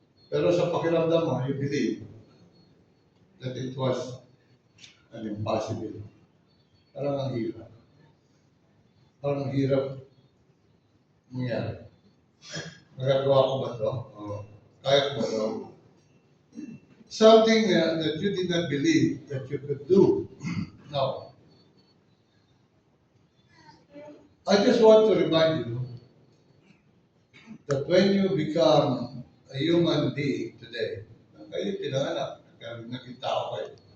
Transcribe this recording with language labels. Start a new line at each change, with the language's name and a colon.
Filipino: Pero sa pakiramdam mo,
English: you believe that it was an impossible.
Filipino: Parang ang hirap. Parang ang hirap mangyari. Magagawa ko ba ito? Kaya ko ba ito?
English: Something that you did not believe that you could do. Now, I just want to remind you that when you become a human being today,
Filipino: kayo pinanganak, naging tao kayo.